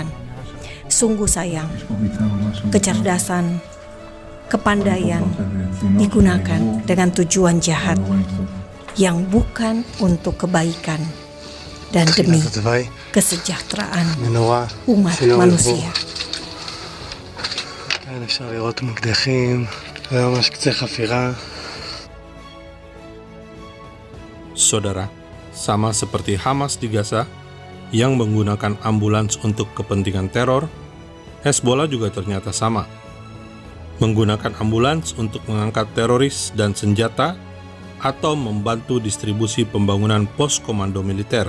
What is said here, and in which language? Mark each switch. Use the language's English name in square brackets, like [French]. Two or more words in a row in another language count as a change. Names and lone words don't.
[Indonesian] Sungguh sayang, kecerdasan, kepandaian digunakan dengan tujuan jahat yang bukan untuk kebaikan dan demi kesejahteraan umat manusia. [Hebrew] אפשר לראות מקדחים, זה ממש קצה חפירה. [Indonesian] Saudara, sama seperti Hamas di Gaza yang menggunakan ambulans untuk kepentingan teror, Hezbollah juga ternyata sama. Menggunakan ambulans untuk mengangkat teroris dan senjata atau membantu distribusi pembangunan pos komando militer.